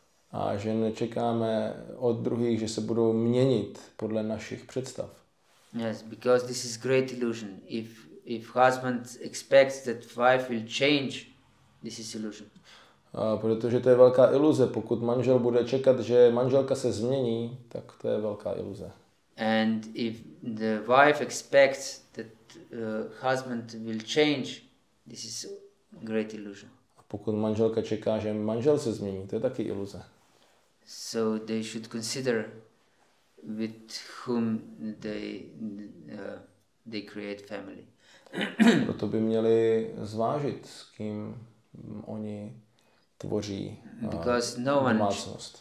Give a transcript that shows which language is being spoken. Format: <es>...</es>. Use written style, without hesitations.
<cs>A že nečekáme od druhých, že se budou měnit podle našich představ.</cs> <en>Yes, because this is great illusion. If husband expects that wife will change, this is illusion.</en> <cs>Protože to je velká iluze. Pokud manžel bude čekat, že manželka se změní, tak to je velká iluze.</cs> <en>And if the wife expects that husband will change, this is great illusion.</en> <cs>A pokud manželka čeká, že manžel se změní, to je taky iluze.</cs> <en>So they should consider with whom they create family.</en> <cs>Proto by měli zvážit, s kým oni tvoří domácnost.</cs>